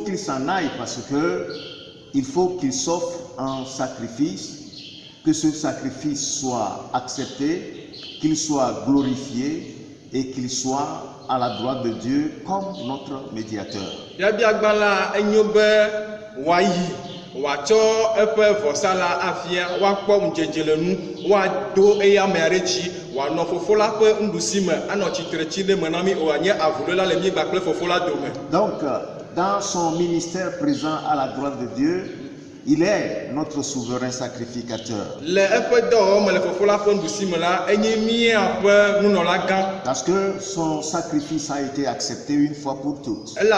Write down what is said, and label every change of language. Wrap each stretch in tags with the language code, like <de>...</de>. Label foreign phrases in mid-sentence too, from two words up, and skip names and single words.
<fr>qu'il s'en aille parce que il faut qu'il s'offre en sacrifice, que ce sacrifice soit accepté, qu'il soit glorifié et qu'il soit à la droite de Dieu comme notre médiateur.</fr> <ee>wàtsɔ eƒe vɔsa la afia wàkpɔ ŋdzedze le nu wàdo eya ame aɖe dzi wànɔ fofo la ƒe nuɖusime anɔ tsitre ɖe me na mi wòanye avuɖola le mi kple fofo la dome.</ee> <fr>Donc dans son ministère présent à la droite de Dieu, il est notre souverain sacrificateur. Parce que son sacrifice a été accepté une fois pour toutes.</fr>